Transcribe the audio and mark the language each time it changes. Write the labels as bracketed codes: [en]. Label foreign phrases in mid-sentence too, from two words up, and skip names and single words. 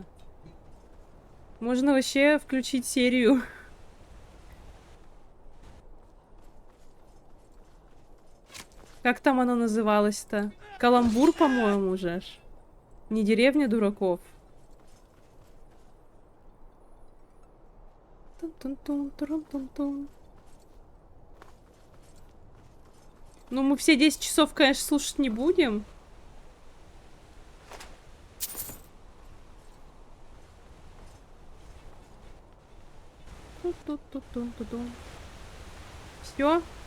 [ru] Можно вообще включить серию. Как там оно называлось-то? Каламбур, по-моему, же. Не деревня дураков. Тун-тун-тун, турум-тун-тун. Ну, мы все 10 часов, конечно, слушать не будем. Все.